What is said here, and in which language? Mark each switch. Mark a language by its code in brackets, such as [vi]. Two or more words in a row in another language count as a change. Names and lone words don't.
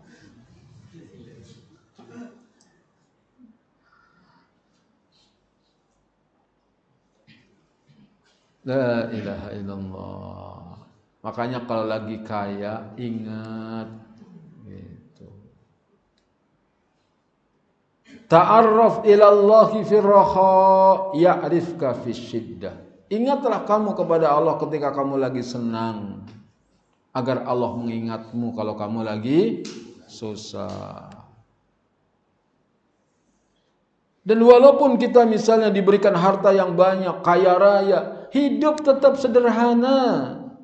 [ar] La ilaha illallah. [id] Makanya kalau lagi kaya ingat gitu. [ar] Ta'arraf ila Allahi fi raha ya'rifka fi syiddah. [id] Ingatlah kamu kepada Allah ketika kamu lagi senang, agar Allah mengingatmu kalau kamu lagi susah. Dan walaupun kita misalnya diberikan harta yang banyak, kaya raya, hidup tetap sederhana.